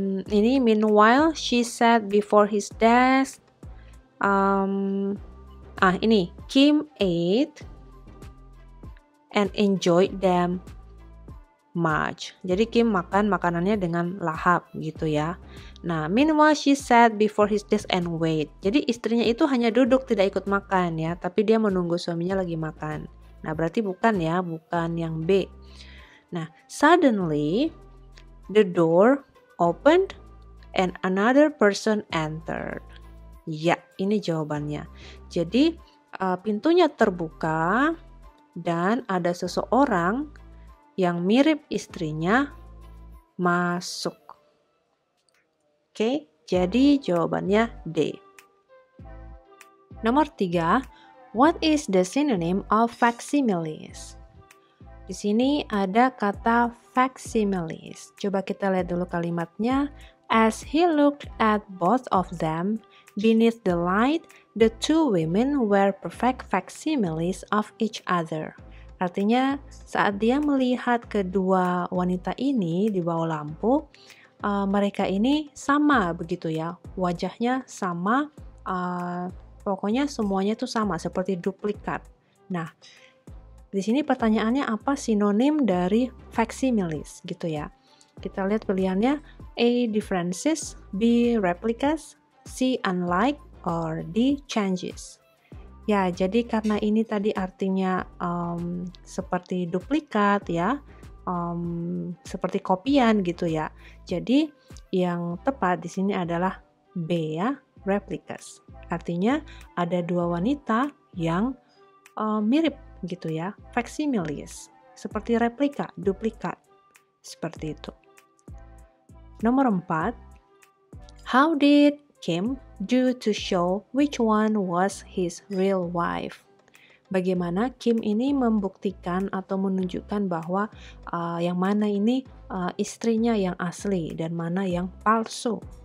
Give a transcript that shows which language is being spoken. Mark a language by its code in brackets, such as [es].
[en] Ini meanwhile she sat before his desk. Ini Kim ate and enjoyed them much. [id] Jadi Kim makan makanannya dengan lahap gitu ya. [en] Nah, meanwhile she sat before his desk and wait. [id] Jadi istrinya itu hanya duduk, tidak ikut makan ya, tapi dia menunggu suaminya lagi makan. Nah, berarti bukan yang B. [en] Nah, suddenly the door opened and another person entered. [id] Ya, ini jawabannya. Jadi pintunya terbuka dan ada seseorang yang mirip istrinya masuk. Oke, jadi jawabannya D. Nomor 3, [en] what is the synonym of facsimiles? [id] Di sini ada kata facsimiles. Coba kita lihat dulu kalimatnya. [en] As he looked at both of them, beneath the light, the two women were perfect facsimiles of each other. [id] Artinya saat dia melihat kedua wanita ini di bawah lampu, mereka ini sama begitu ya, wajahnya sama, pokoknya semuanya itu sama seperti duplikat. Nah, di sini pertanyaannya apa sinonim dari facsimiles gitu ya. Kita lihat pilihannya A. differences, B. [en] replicas, C. unlike, or D. changes. [id] Ya, jadi karena ini tadi artinya seperti duplikat ya, seperti kopian gitu ya. Jadi yang tepat di sini adalah B ya, replicas. Artinya ada dua wanita yang mirip gitu ya, facsimiles, seperti replika, duplikat, seperti itu. Nomor 4, [en] how did Kim do to show which one was his real wife? [id] Bagaimana Kim ini membuktikan atau menunjukkan bahwa yang mana ini istrinya yang asli dan mana yang palsu.